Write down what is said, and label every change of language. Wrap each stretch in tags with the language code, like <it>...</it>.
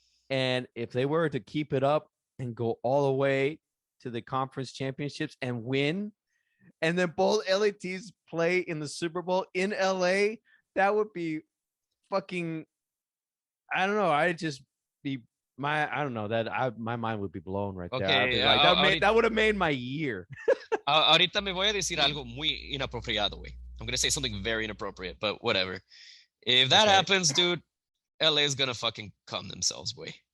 <en>And if they were to keep it up and go all the way to the conference championships and win, and then both LA teams play in the Super Bowl in LA, that would be fucking, I don't know. I'd just be I don't know my mind would be blown right there. I'd Okay, be like, that would have made my year.</en> <es>ahorita me voy a decir algo muy inapropiado, güey.</es> <en>I'm gonna say something very inappropriate, but whatever. If that Okay. happens, dude, LA is gonna fucking come themselves, boy.</en>